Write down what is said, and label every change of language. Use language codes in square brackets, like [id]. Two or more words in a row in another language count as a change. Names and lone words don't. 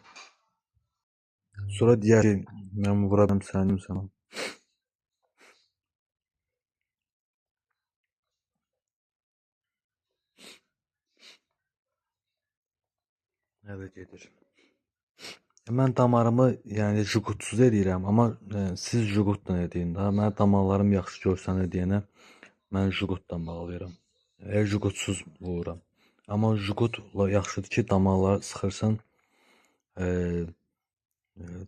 [tr] Sonra diğer şey, ben vuradım sandım sana. Evet getir. [az] Mən damarımı yəni jugutsuz edirəm, amma siz jugutla edin də. Mənim damarlarım yaxşı görsənir deyənə mən jugutla bağlayıram. Jugutsuz vururam. Amma jugutla yaxşıdır ki, damarlar sıxırsan, damarlar yaxşı görsənir.